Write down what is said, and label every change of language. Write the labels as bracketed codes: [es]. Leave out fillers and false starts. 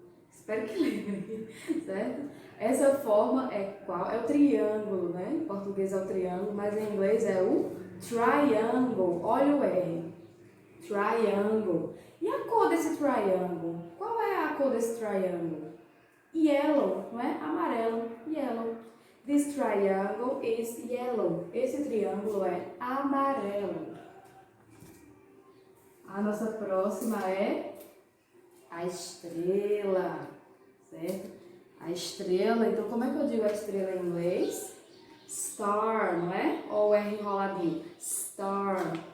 [pt] Espero que lembrem, certo? Essa forma é qual? É o triângulo, né? Em português é o triângulo, mas em inglês é o triangle. Olha o R. Triangle. E a cor desse triângulo? Qual é a cor desse triângulo? Yellow, não é? Amarelo. Yellow. [en] This triangle is yellow. [pt] Esse triângulo é amarelo. A nossa próxima é a estrela, certo? A estrela, então como é que eu digo a estrela em inglês? Star, não é? Ou R enroladinho? Star.